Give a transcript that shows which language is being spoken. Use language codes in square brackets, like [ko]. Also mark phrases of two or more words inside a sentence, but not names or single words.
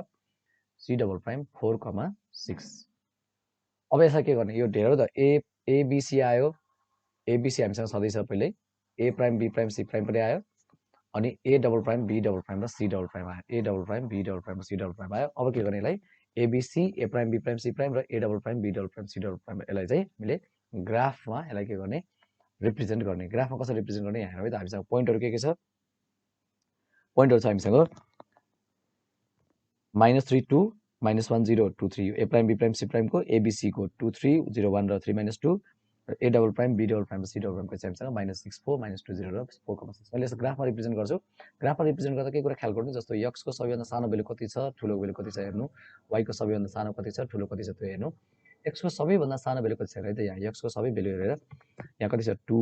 [en] c double prime [ne] 4,6 अब यसलाई के गर्ने यो हेरौ त abc आयो abc हामीसँग सधैँ छ पहिले [en] a prime b prime c prime [ne] पनि आयो अनि [en] a double prime b double prime [ne] र [en] c double prime [ne] आयो [en] a double prime b double prime [ne] र [en] c double prime [ne] आयो अब के गर्ने यसलाई [en] abc a prime b prime c prime [ne] र [en] a double prime b double prime c double prime [ne] यसलाई चाहिँ हामीले ग्राफमा यसलाई के गर्ने रिप्रेजेन्ट गर्ने ग्राफमा कसरी रिप्रेजेन्ट गर्ने यहाँ हेरौ है त हामीसँग पोइन्टहरु के छ पोइन्टहरु छ हामीसँग -3 2 -1 0 2 3 [en] a prime b prime c prime [ne] को abc को 2 3 0 1 र 3 -2 [en] A double prime B double prime [ne] र [en] C double primeको [ne] चाहिँ हामीसँग -6 4 -2 0 र 4,6 मैले यसो ग्राफमा रिप्रेजेन्ट गर्छु ग्राफमा रिप्रेजेन्ट गर्दा के कुरा ख्याल गर्नु जस्तो x को सबैभन्दा सानो भेल्यु कति छ ठुलो भेल्यु कति छ हेर्नु y को सबैभन्दा सानो कति छ ठुलो कति छ त्यो हेर्नु x को सबैभन्दा सानो भेल्यु कति छ है त यहाँ x को सबै भेल्यु हेरेर यहाँ कति छ 2